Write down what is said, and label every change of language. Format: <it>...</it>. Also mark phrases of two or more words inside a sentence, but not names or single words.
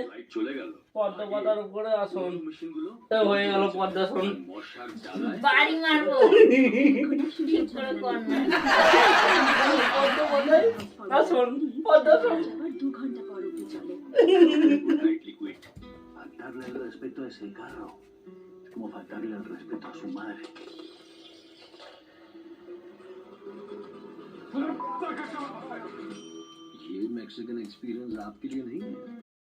<bn>চলে গেল পদ্ম পাতার উপরে আসন হয়ে গেল পদ্মাসন। মশার জ্বালায় বাড়ি মারবো। ঠিক করে কর না। পদ্ম পাতায় আসন, পদ্মাসন। আবার 2 ঘন্টা পর অবধি চলে।</bn> <en>liquid.</en> <es>Faltarle el respeto a ese carro, como faltarle el respeto a su madre.</es> <hi>ये</hi> <en>Mexican experience</en> <hi>आपके लिए नहीं है,</hi>